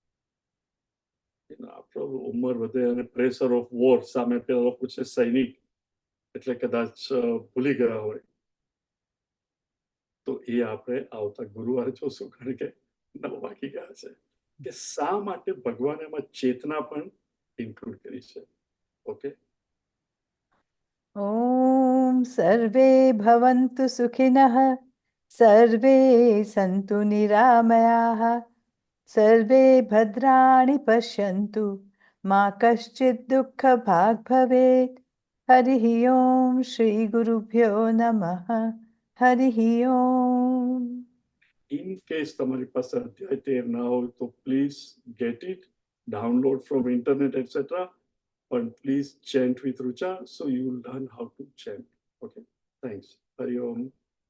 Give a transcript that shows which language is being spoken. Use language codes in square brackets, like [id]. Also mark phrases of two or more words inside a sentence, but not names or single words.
[gu] આપણો ઉંમર વધે અને [en] pressure of war, [gu] સામે પેલા લોકો છે સૈનિક, એટલે કદાચ ભૂલી ગયા હોય. તો એ આપણે આવતા ગુરુવારે જોશું, કારણ કે 9 વાગી ગયા છે, કે શા માટે ભગવાને એમાં ચેતના પણ ઇન્ક્લુડ કરી છે. ઓકે, [sa] ॐ सर्वे भवन्तु सुखिनः सर्वे सन्तु निरामयाः सर्वे भद्राणि पश्यन्तु मा कश्चित् दुःखभाग् भवेत् हरिः ॐ श्रीगुरुभ्यो नमः हरिः ॐ [en] in case [gu] તમારી પાસે અધ્યાય 13 ના હોય તો [en] please get it, download from internet etcetera, but please chant with Rucha so you will learn how to chant. Okay, thanks. Hari Om.